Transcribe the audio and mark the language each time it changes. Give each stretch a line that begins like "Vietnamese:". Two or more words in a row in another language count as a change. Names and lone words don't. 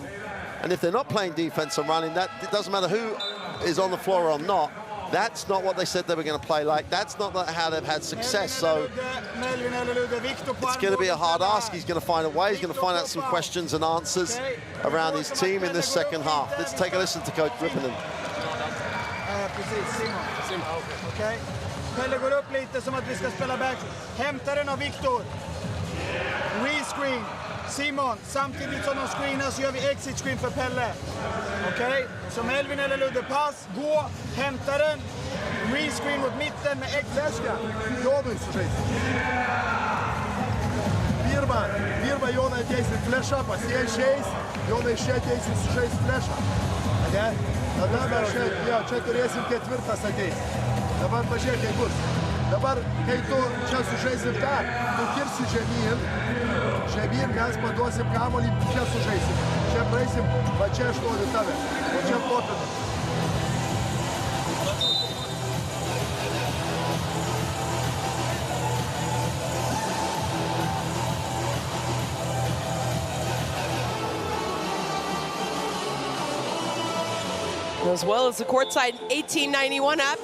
English: And if they're not playing defense and running, that it doesn't matter who is on the floor or not. That's not what they said they were going to play like. That's not how they've had success. So it's going to be a hard ask. He's going to find a way. He's going to find out some questions and answers around his team in this second half. Let's take a listen to Coach Rippinen.
Swedish: Okej. Pelle går upp lite som att vi ska spela back. Hämtar den av Viktor. Rescreen. Simon, samtidigt som de screenar så gör vi
English: exit screen
Swedish: för Pelle. Okej? Så Melvin eller Ludde, pass, gå, hämta den. Rescreen mot mitten med
Lithuanian: Flashka. Jonui sužaisti. Pirma Jonai ateis į flešą, pas jie išeis, Jonai iš čia ateis ir sužais flešą. Ne? Tada mes čia turėsim ketvirtas ateis. Dabar pažiūrėk, kaip bus. Dabar, kai tu čia sužaisim tą, tu kirsi žemyn, mes paduosim kamuolį, čia sužaisim. Čia praeisim, va čia aš noriu tave, o čia popinam.
English: As well as the courtside 1891 app.